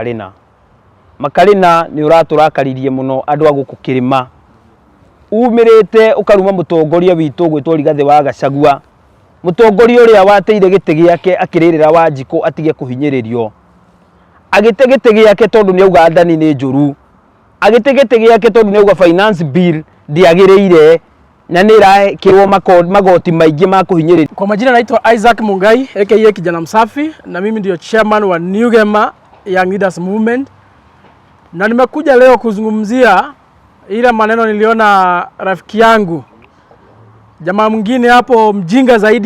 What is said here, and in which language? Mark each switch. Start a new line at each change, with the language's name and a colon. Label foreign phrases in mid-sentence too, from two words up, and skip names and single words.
Kikuyu: Makarina ni uraturakaririe muno andu aguku Kirima umirite ukaruma mutongoria witu gwitwo Rigathi wa Gachagua mutongoria uria wateire gite giake akiririra Wanjiku atige kuhinyiririo agite gite giake tondu ni auga ndani ni njuru agite gite giake tondu ni auga
English: finance bill
Kikuyu: ndiagiriire na nira kirwo magoti maingi ma kuhinyiririo.
Swahili: Kwa majina naitwa Isaac Mungai aka kijana msafi na mimi ndio chairman wa New Gema Young Leaders Movement na nimekuja leo kuzungumzia ile maneno niliona rafiki yangu jamaa mwingine hapo mjinga zaidi